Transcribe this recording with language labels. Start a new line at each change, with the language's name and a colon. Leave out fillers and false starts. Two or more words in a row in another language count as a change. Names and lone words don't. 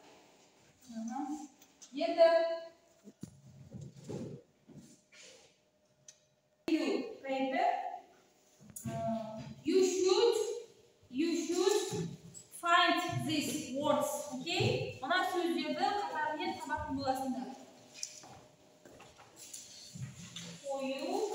Kazakh: Енді paper.
English: You should find these words, okay?
Kazakh: Мына сөздерді қатарымен табатын боласыңдар. Қою.